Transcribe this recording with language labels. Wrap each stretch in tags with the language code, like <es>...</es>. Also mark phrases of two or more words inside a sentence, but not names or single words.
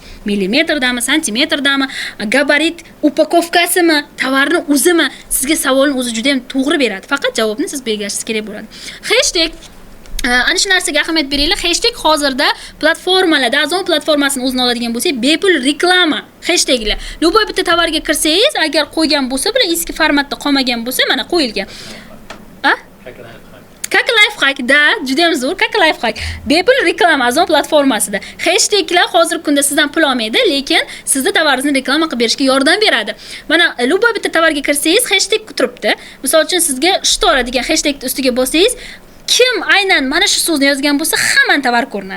<uz>Millimetrdami, santimetrdami, gabarit, upakovkasimi, tovarning o'zimi, sizga savolni o'zi juda ham to'g'ri beradi. Faqat javobni siz belgilashingiz kerak bo'ladi. Hashtag ana shu narsaga ahamiyat beringlar. Hashtag hozirda platformalarda, Azon platformasini o'zini oladigan bo'lsak, bepul reklama hashtaglar. Любой bitta tovarga kirsangiz, agar qo'ygan bo'lsa, bular eski formatda qolmagan bo'lsa, mana qo'yilgan.</uz> <ru>Как лайфхак, да,</ru> <uz>juda ham zo'r.</uz> <ru>Как лайфхак.</ru> <uz>Bepul reklama Azon platformasida. Hashtaglar hozir kunda sizdan pul olmaydi, lekin sizni tovaringizni reklama qilib berishga yordam beradi. Mana любой bitta tovarga kirsangiz, hashtag turibdi. Misol uchun sizga shtora degan hashtagni ustiga bossangiz, kim aynan mana shu so'zni yozgan bo'lsa, hamma tovar ko'rinadi.</uz>